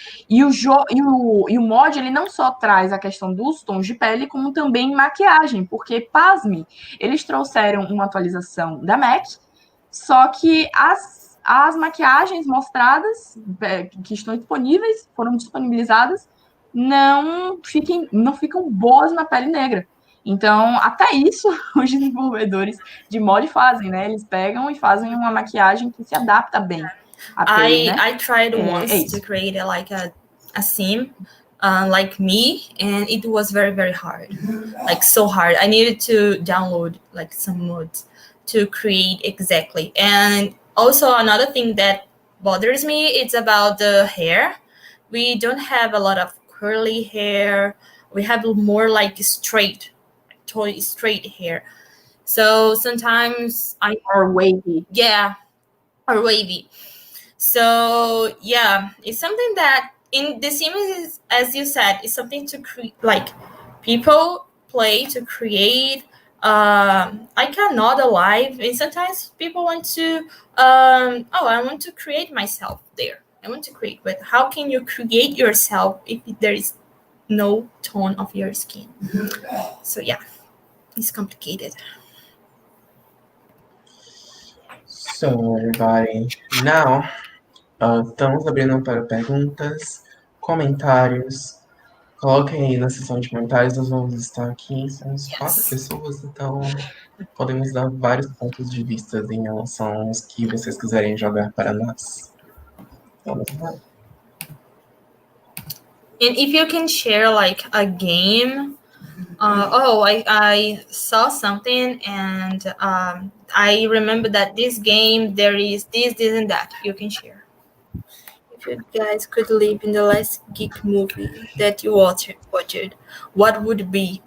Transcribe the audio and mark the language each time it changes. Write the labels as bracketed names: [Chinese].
[Portuguese] E o mod, ele não só traz a questão dos tons de pele, como também maquiagem, porque, pasme, eles trouxeram uma atualização da MAC, só que as maquiagens mostradas, que estão disponíveis, foram disponibilizadas, não ficam boas na pele negra. Então, até isso, os desenvolvedores de mod fazem, né? Eles pegam e fazem uma maquiagem que se adapta bem à pele, né? [English] I tried once to create a sim like me, and it was very, very hard, like so hard. I needed to download like some mods to create exactly. And also another thing that bothers me, it's about the hair. We don't have a lot of curly hair. We have more like straight hair. So sometimes Or wavy. Yeah, or wavy. So yeah, it's something that in the Sims, as you said, is something to create, like people play to create. I cannot alive, and sometimes people want to. I want to create myself there. I want to create, but how can you create yourself if there is no tone of your skin? So yeah, it's complicated. So, everybody, now, [Portuguese] estamos abrindo para perguntas, comentários. Coloquem aí na seção de comentários, nós vamos estar aqui, somos 4 pessoas, então podemos dar vários pontos de vista em relação aos que vocês quiserem jogar para nós. Vamos lá. [English] And if you can share like a game, I saw something, and I remember that this game there is this and that. You can share. If you guys could live in the last geek movie that you watched, what would it be?